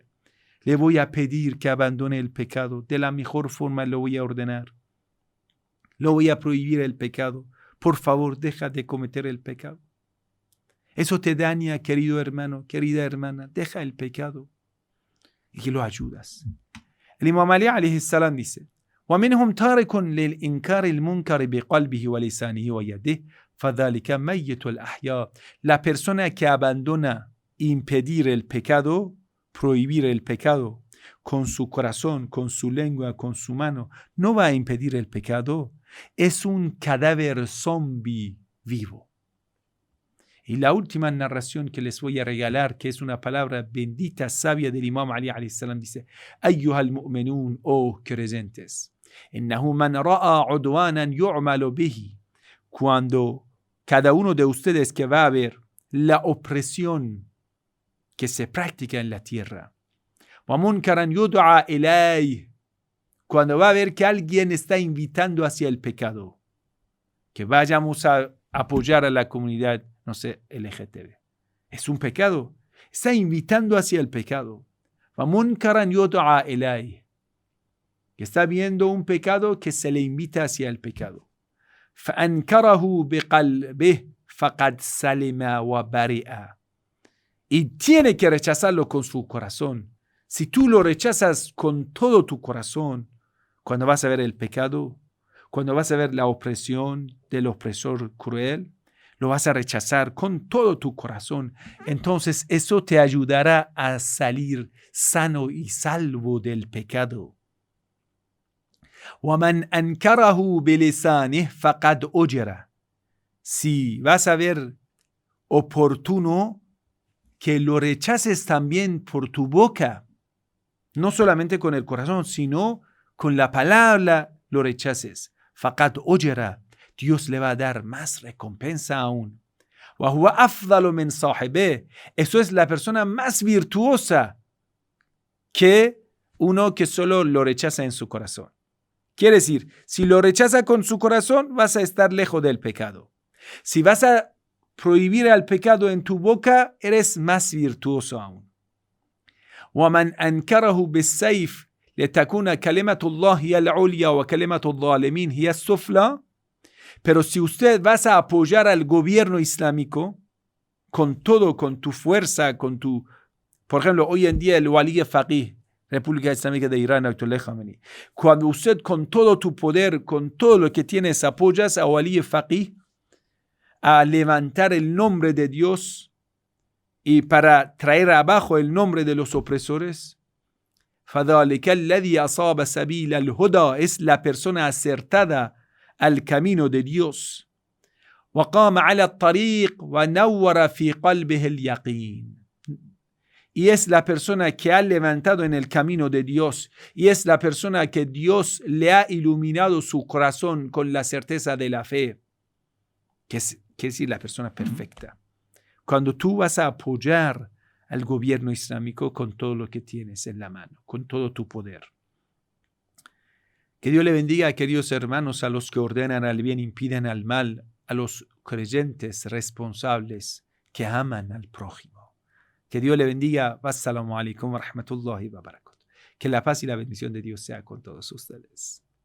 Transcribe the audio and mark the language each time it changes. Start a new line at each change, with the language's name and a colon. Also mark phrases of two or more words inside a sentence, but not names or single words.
Spanish: Le voy a pedir que abandone el pecado. De la mejor forma lo voy a ordenar. Lo voy a prohibir el pecado. Por favor, deja de cometer el pecado. Eso te daña, querido hermano, querida hermana. Deja el pecado y que lo ayudas. El Imam Ali
Arabic: عليه السلام dice, وَمِنْهُمْ تَارِكٌ لِلْإِنْكَارِ الْمُنْكَرِ بِقَلْبِهِ وَلِسَانِهِ وَيَدِهِ فَذَلِكَ مَيِّتُ الْأَحْيَاءِ.
Spanish: La persona que abandona impedir el pecado, prohibir el pecado, con su corazón, con su lengua, con su mano, no va a impedir el pecado. Es un cadáver zombie vivo. Y la última narración que les voy a regalar, que es una palabra bendita, sabia del Imam Ali
Arabic: عليه السلام,
Spanish: dice,
Arabic: أيها المؤمنون,
Spanish: oh creyentes,
Arabic: إنه من رأى عدوانا يعمل به.
Spanish: Cuando cada uno de ustedes que va a ver la opresión que se practica en la tierra,
Arabic: ومنكرا يدعى إليه,
Spanish: cuando va a ver que alguien está invitando hacia el pecado, que vayamos a apoyar a la comunidad, no sé, LGTB. Es un pecado. Está invitando hacia el pecado.
Arabic: وَمُنْكَرًا يُدْعَى إِلَيْهِ,
Spanish: que está viendo un pecado que se le invita hacia el pecado.
Arabic: فَأَنْكَرَهُ بِقَلْبِهِ فَقَدْ سَلِمَ وَبَرِئَ.
Spanish: Y tiene que rechazarlo con su corazón. Si tú lo rechazas con todo tu corazón, cuando vas a ver el pecado, cuando vas a ver la opresión del opresor cruel, lo vas a rechazar con todo tu corazón. Entonces eso te ayudará a salir sano y salvo del pecado.
Arabic: وَمَنْ أَنْكَرَهُ بِلِسَانِهِ فَقَدْ أُجِرَ.
Spanish: Si vas a ver oportuno que lo rechaces también por tu boca, no solamente con el corazón, sino con la palabra lo rechaces.
Arabic: فَقَدْ أُجِرَ.
Spanish: Dios le va a dar más recompensa aún.
Arabic: وَهُوَ أَفْضَلُ مِنْ صَاحِبِهِ.
Spanish: Eso es la persona más virtuosa que uno que solo lo rechaza en su corazón. Quiere decir, si lo rechaza con su corazón, vas a estar lejos del pecado. Si vas a prohibir el pecado en tu boca, eres más virtuoso aún.
Arabic: وَمَنْ أَنْكَرَهُ بِالسَّيْفِ لِتَكُونَ كَلِمَةُ اللَّهِ هِيَ الْعُلْيَا وَكَلِمَةُ الظَّالِمِينَ هِيَ السُّفْلَى.
Spanish: Pero si usted vas a apoyar al gobierno islámico con todo, con tu fuerza, con tu... Por ejemplo, hoy en día el Wali Faqih, República Islámica de Irán, Ayatollah Khamenei, cuando usted con todo tu poder, con todo lo que tienes, apoyas a Wali Faqih a levantar el nombre de Dios y para traer abajo el nombre de los opresores,
Arabic: فَذَلِكَ الَّذِي أَصَابَ سَبِيلَ الْهُدَى,
Spanish: es la persona acertada al camino de Dios.
Arabic: وَقَامَ عَلَى الطَّرِيقِ وَنَوَّرَ فِي قَلْبِهِ الْيَقِينَ.
Spanish: y es la persona que ha levantado en el camino de Dios, y es la persona que Dios le ha iluminado su corazón con la certeza de la fe, que es decir, la persona perfecta. Cuando tú vas a apoyar al gobierno islámico con todo lo que tienes en la mano, con todo tu poder. Que Dios le bendiga, queridos hermanos, a los que ordenan al bien, impiden al mal, a los creyentes responsables que aman al prójimo. Que Dios le bendiga.
Arabic: والسلام عليكم ورحمة الله وبركاته.
Spanish: Que la paz y la bendición de Dios sea con todos ustedes.